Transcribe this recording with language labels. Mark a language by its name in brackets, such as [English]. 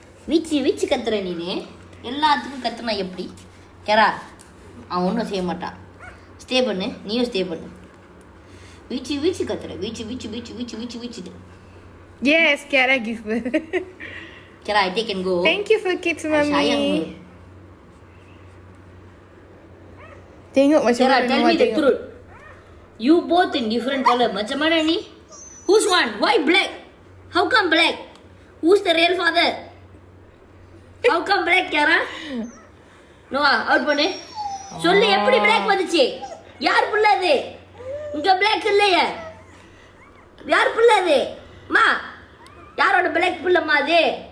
[Tamil] விச்சி கத்துற நீனே எல்லாத்துக்கும் கத்துனா எப்படி கேரா அவன் ஒன்றும் செய்ய மாட்டான் ஸ்டே பண்ணு நீயும் ஸ்டே பண்ணு விச்சி கத்துற விச்சி [English] Yes, Kiara give birth. Kiara I take and go. Thank you for kids, Mami. [Malay] Sayang. Tengok macam Kiara, mana [English] tell me the truth. You both in different color. [Malay] Macam mana ni? [English] Who's one? Why black? How come black? Who's the real father? How come black, Kiara? [Tamil] Noah, out பண்ணு. சொல்லு எப்படி black வந்துச்சு? யார் புள்ள அது? இங்க black இல்லையே. யார் புள்ள அது? மா. யாரோட black புள்ளமா அது?